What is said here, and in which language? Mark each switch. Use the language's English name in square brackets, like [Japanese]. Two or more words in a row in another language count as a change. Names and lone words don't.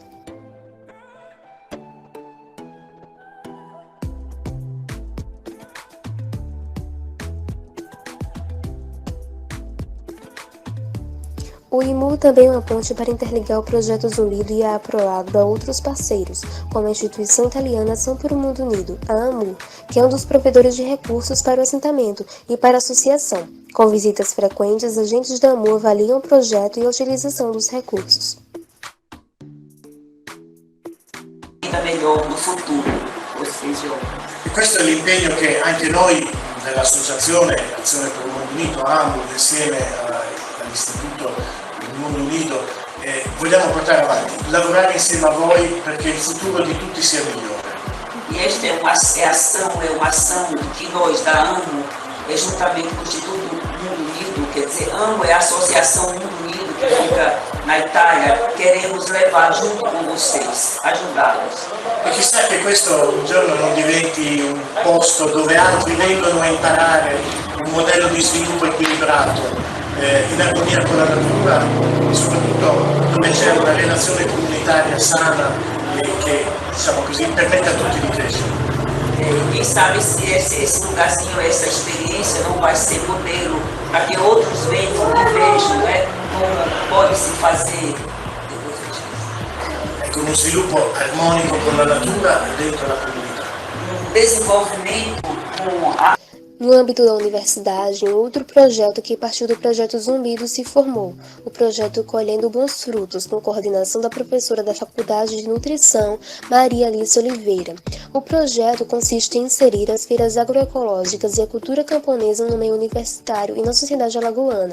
[Portuguese] O IMU também é uma ponte para interligar o projeto Zumbido e a APROAGRO a outros parceiros, como a instituição italiana Ação por um Mundo Unido, a AMU, que é um dos provedores de recursos para o assentamento e para a associação. Com visitas frequentes, agentes da AMU avaliam o projeto e a utilização dos recursos. Melhor no futuro, ou seja, [Italian] questo è l'impegno che anche noi dell'associazione Azione per un Mondo Unito, AMU, insieme all'Istituto del Mondo Unito, vogliamo portare avanti, lavorare insieme a voi perché il futuro di tutti sia migliore. [Portuguese] E esta é uma ação que nós da AMU, juntamente com o Instituto Mundo Unido, quer dizer, AMU é a Associação Mundo Unido, que fica na Itália, queremos levar junto com vocês, ajudá-los. [Italian] E chissà che questo un giorno non diventi un posto dove altri vengono a imparare un modello di sviluppo equilibrato, in armonia con la natura e soprattutto dove c'è una relazione comunitaria sana e che, diciamo così, permette a tutti di crescere. [Portuguese] Quem sabe se esse lugarzinho, essa experiência não vai ser modelo para que outros venham e vejam, né, como pode se fazer. [Italian] Con uno sviluppo armonico con la natura e dentro la comunità. [Portuguese] Desenvolvimento com a No âmbito da universidade, um outro projeto que partiu do projeto Zumbido se formou, o projeto Colhendo Bons Frutos, com coordenação da professora da Faculdade de Nutrição, Maria Alice Oliveira. O projeto consiste em inserir as feiras agroecológicas e a cultura camponesa no meio universitário e na sociedade alagoana.